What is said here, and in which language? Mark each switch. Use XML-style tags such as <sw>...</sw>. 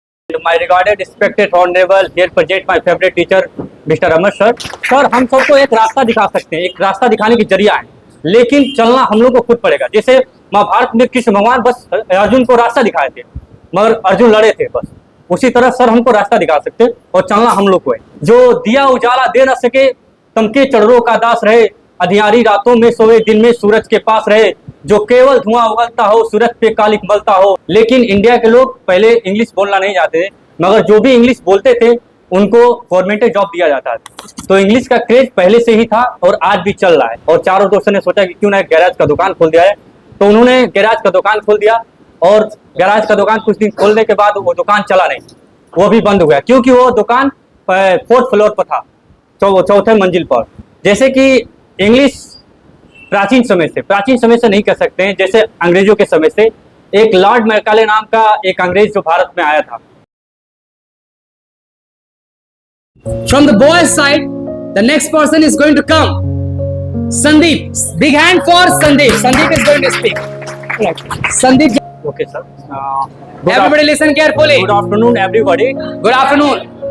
<en>my regarded, respected, honorable, here present my favorite teacher, Mr. Ramesh sir.</en> <hi>Sir हम सबको एक रास्ता दिखा सकते हैं, एक रास्ता दिखाने की जरिया है, लेकिन चलना हम लोग को खुद पड़ेगा। जैसे महाभारत में कृष्ण भगवान बस अर्जुन को रास्ता दिखाए थे, मगर अर्जुन लड़े थे बस, उसी तरह सर हमको रास्ता दिखा सकते हैं और चलना हम लोग को है। जो दिया उजाला दे न सके, तमके चढ़रों का दास रहे, अंधियारी रातों में सोए, दिन में सूरज के पास रहे, जो केवल धुआं उगलता हो, सूरज पे कालिक मलता हो। लेकिन इंडिया के लोग पहले इंग्लिश बोलना नहीं जाते थे, मगर जो भी इंग्लिश बोलते थे उनको गवर्नमेंट जॉब दिया जाता था। तो इंग्लिश का क्रेज पहले से ही था और आज भी चल रहा है। और चारों दोस्तों ने सोचा कि क्यों ना एक गैराज का दुकान खोल दिया है, तो उन्होंने गैराज का दुकान खोल दिया। और गैराज का दुकान कुछ दिन खोलने के बाद वो दुकान चला नहीं, वो भी बंद हो गया, क्योंकि वो दुकान 4th फ्लोर पर था, चौथे मंजिल पर। जैसे कि इंग्लिश प्राचीन समय से नहीं कह सकते हैं, जैसे अंग्रेजों के समय से एक लॉर्ड मैकाले नाम का एक अंग्रेज जो भारत में आया था।</hi> <en>From the boys' side, the next person is going to come. Sandeep. Big hand for Sandeep. Sandeep is going to speak. Sandeep. Okay, sir. Everybody listen carefully. Good afternoon, everybody. Good afternoon.</en>